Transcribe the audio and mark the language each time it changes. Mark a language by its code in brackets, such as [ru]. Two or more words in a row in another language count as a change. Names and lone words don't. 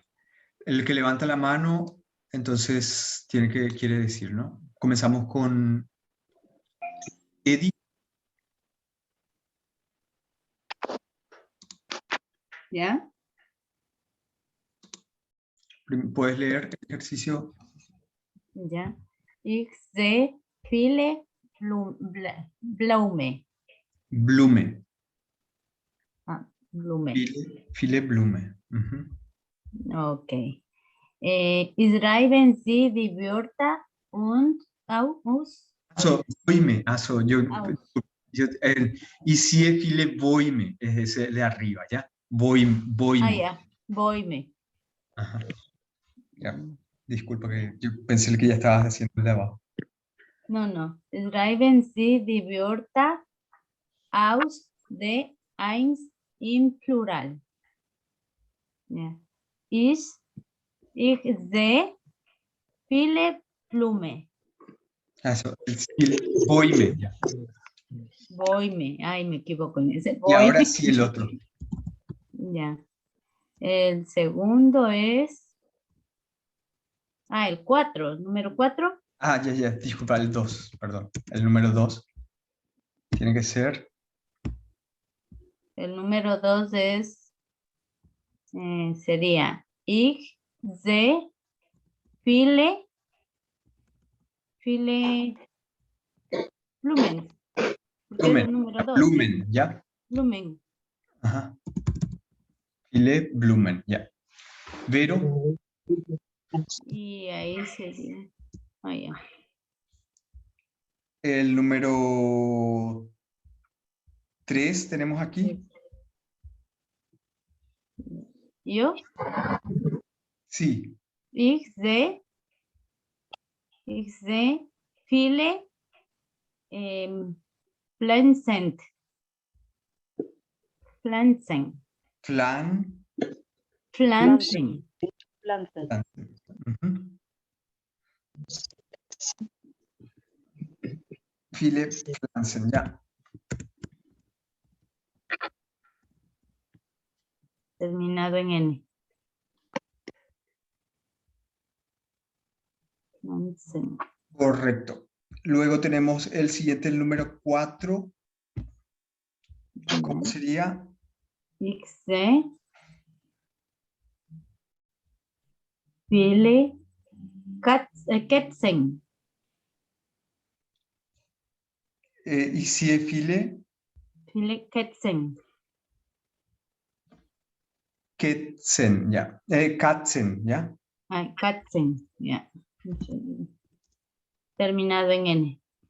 [es] El que levanta la mano, entonces quiere decir, ¿no? Comenzamos con Eddie. ¿Ya? ¿Puedes leer el ejercicio? Ya. [de] Ich sehe viele Blume. Blume. Ah, Blume. Viele Blume. [es] Ok. [de] Schreiben Sie die Wörter und aus? Also, Bäume. Also, [es] y si es [de] viele Bäume, [es] es ese de arriba, ¿ya? [de] Bäume. [es] Ah, ya. Bäume. Ajá. Ya. Disculpa que yo pensé que ya estabas haciendo el de abajo. No. [de] Schreiben Sie die Wörter aus de eins im Plural. Ja. Ich sehe viele Blume. [es] Eso, Bäume. Ya. [de] Bäume. [es] Ay, me equivoco en ese. Y ahora sí el otro. Ya. El segundo es... Ah, el 4. Número 4. Ah, ya. Disculpa, el 2. Perdón. El número 2. Tiene que ser... El número 2 es... sería... [de] Ich sehe viele Blumen. [es] Porque es el número 2. Blumen, ¿ya? [de] Blumen. Ajá. Viele Blumen, [es] ya. Vero. Y ahí sería... Ah, ya. El número 3 tenemos aquí. ¿Yo? Sí. [de] Ich sehe viele Pflanzen. Pflanzen. Viele Pflanzen, [es] ya. Terminado en N. [de] Pflanzen. [es] Correcto. Luego tenemos el siguiente, el número 4. ¿Cómo sería? [de] Ich sehe viele Katzen. [es] ¿Y si es viele? [de] Viele Katzen. [es] Katzen, ya. Katzen, ya. Ah, Katzen, ya. Terminado en N.